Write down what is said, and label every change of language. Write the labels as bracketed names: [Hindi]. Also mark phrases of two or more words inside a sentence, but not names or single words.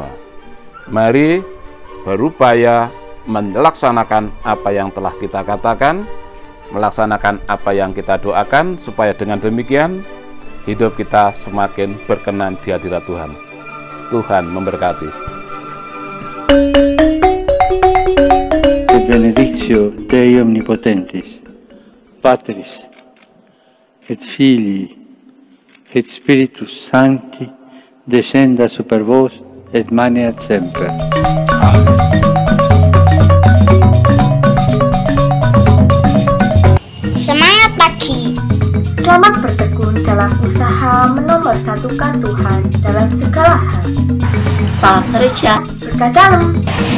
[Indonesian] Mari berupaya melaksanakan apa yang telah kita katakan, melaksanakan apa yang kita doakan, supaya dengan demikian hidup kita semakin berkenan di hadirat Tuhan. Tuhan memberkati. [Latin] Et benedictio Dei omnipotentis, Patris et Filii et Spiritus Sancti descenda super vos et maneat semper. [Indonesian] Amen. Semangat pagi. Selamat bertekun dalam usaha menomorsatukan Tuhan dalam segala hal. Salam Sereja. Berkah dalam.